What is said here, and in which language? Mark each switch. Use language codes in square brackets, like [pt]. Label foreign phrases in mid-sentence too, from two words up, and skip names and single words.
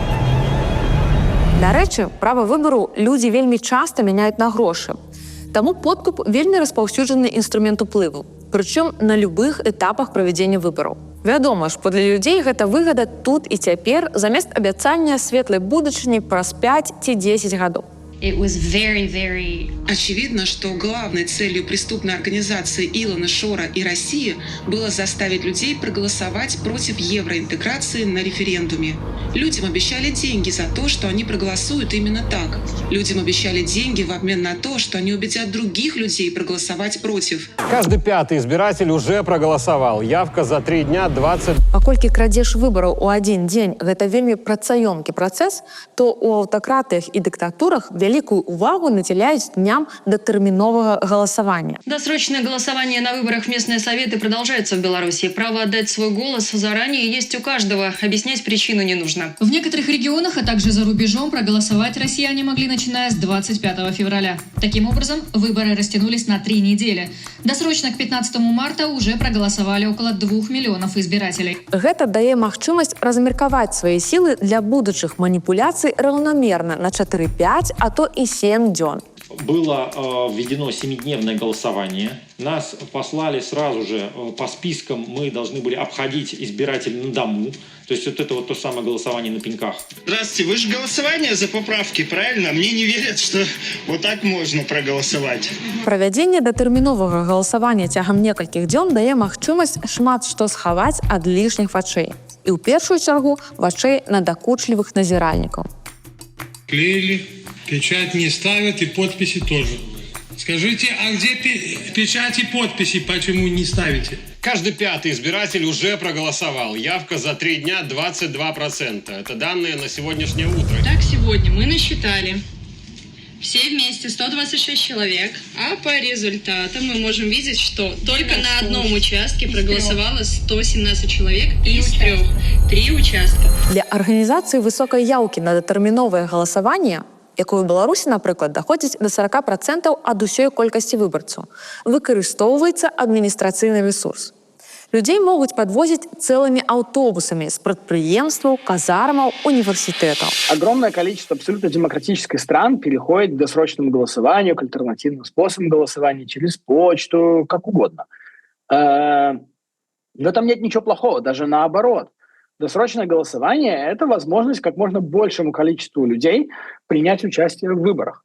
[be] Дарэчы, права выбару людзі вельмі часта мяняюць на грошы. Таму подкуп вельмі распаўсюджаны інструмент уплыву, прычым на любых этапах правядзення выбараў. Вядома ж, для людзей гэта выгада тут і цяпер замест абяцання светлай будучыні праз 5 ці 10 гадоў. [ru] Очевидно, что главной целью преступной организации Илона Шора и России было заставить людей проголосовать против евроинтеграции на референдуме. Людям обещали деньги за то, что они проголосуют именно так. Людям обещали деньги в обмен на то, что они убедят других людей проголосовать против. Каждый пятый избиратель уже проголосовал. Явка за 3 дня 20... [be] Паколькі крадзеж выбараў у адзін дзень – гэта вельмі працаёмкі працэс, то ў аўтакратыях і дыктатурах вялікую увагу надзяляюць дням дням датэрміновага галасавання. [ru] Досрочное голосование на выборах в местные советы продолжается в Беларуси. Право отдать свой голос заранее есть у каждого. Объяснять причину не нужно. В некоторых регионах, а также за рубежом, проголосовать россияне могли, начиная с 25 февраля. Таким образом, выборы растянулись на 3 недели. Досрочно к 15 марта уже проголосовали около 2 миллионов избирателей. [be] Гэта дае магчымасць размеркаваць свае сілы для будучых маніпуляцый раўнамерна на 4-5, а то і 7 дзён. [ru] Было введено 7-дневное голосование. Нас послали сразу же по спискам, мы должны были обходить избирателей на дому. То есть вот это вот то самое голосование на пеньках. Здравствуйте, вы же голосование за поправки, правильно? Мне не верят, что вот так можно проголосовать. [be] Правядзенне датэрміновага галасавання цягам некалькіх дзён дае магчымасць шмат што схаваць ад лішніх вачэй. І ў першую чаргу вачэй надакучлівых назіральнікаў. [ru] Клеили, печать не ставят и подписи тоже. Скажите, а где печать и подписи, почему не ставите? Каждый пятый избиратель уже проголосовал. Явка за 3 дня 22%. Это данные на сегодняшнее утро. Так, сегодня мы насчитали все вместе 126 человек, а по результатам мы можем видеть, что только на одном участке проголосовало 117 человек из 3 участка. [be] Для арганізацыі высокай яўкі на датэрміновае галасаванне, якое ў Беларусі, напрыклад, даходзіць да 40% ад усёй колькасці выбарцаў, выкарыстоўваецца адміністрацыйны ресурс. Людей могуць падвозіць цэлымі аўтобусамі з прадпрыемстваў, казармаў, университетов. [ru] Огромное количество абсолютно демократических стран переходит к досрочному голосованию, к альтернативным способам голосования через почту, как угодно. В этом нет ничего плохого, даже наоборот. Досрочное голосование – это возможность как можно большему количеству людей принять участие в выборах.